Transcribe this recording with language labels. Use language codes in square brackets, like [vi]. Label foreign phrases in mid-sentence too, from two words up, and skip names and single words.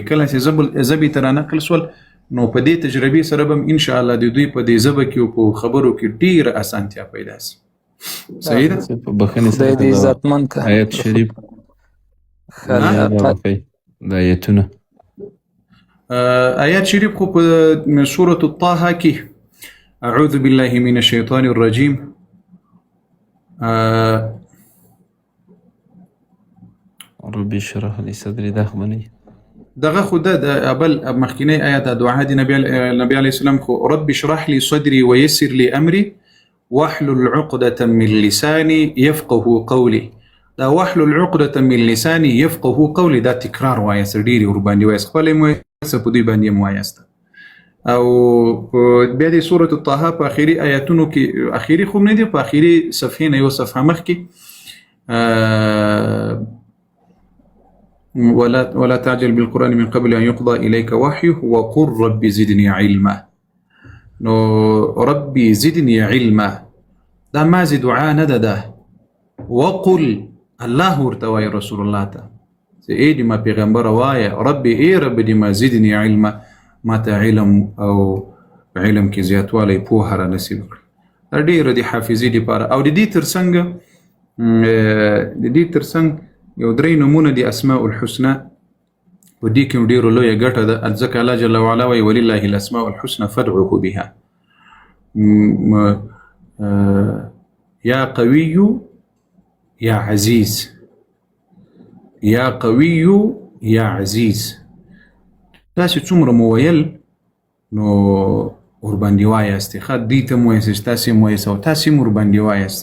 [ps] کله چې ژبې ته رانقل سول نو په دې تجربې سره به انشاءالله د دوی په دې ژبه کې او په خبرو کې ډېره اسانتیا پیدا شي. صحیح ده؟ په بخښنې خدای دې عزتمند کړي. آیت شریف د آیتونه آیات شریف خو په سورة الطه کې [ar] اعوذ بالله من الشیطان الرجیم رب اشرح لي صدري [ps] دا خو نه دغه خو د بل مخکینی آیات د دعا د نبی [ar] علیه السلام [ps] خو [ar] رب اشرح لي صدري ويسر لي امري واحلل عقدة من لساني يفقه قولي. [ps] دا [ar] واحلل عقدة من لساني يفقه قولي [ps] دا تکرار وایاست، ډېرې ورباندې وایاست، خپله یې وایاست، په دوی باندې یې وایاست. او بیا د سورة الطه په آخري آیاتونو کې، آخري خو نه دي، په آخري صفحې نه یو صفحه مخکې [ar] ولا تعجل بالقرآن من قبل أن يقضى إليك وحيه وقل رب زدني علما. [ps] نو [ar] ربي زدني علما [ps] دا مازي دعا نه ده، وقل الله ورته وایي رسول الله ته چې ای دې ما پیغمبره وایه ربي ای رب دې ما [ar] زدني علما، [ps] ما ته علم او علم کې زیاتوالی پوهه را نصیب کړي. دا ډېره د حافظې دپاره او د دې ترڅنګ یو 3 نومونه دي [ar] اسماء الحسنى، [ps] په دې کې ډېرو لویه ګټه ده. ځکه الله [ar] جل وعلا [ps] وایي [ar] ولله الاسماء الحسنى فادعوه بها. یا قوي یا عزیز، یا قوي یا عزیز، [ps] تاسې څومره مو ویل نو ورباندې وایاست، ښه دوی ته مو وایاست، تاسې مو وایاست او تاسې مو ورباندې وایاست.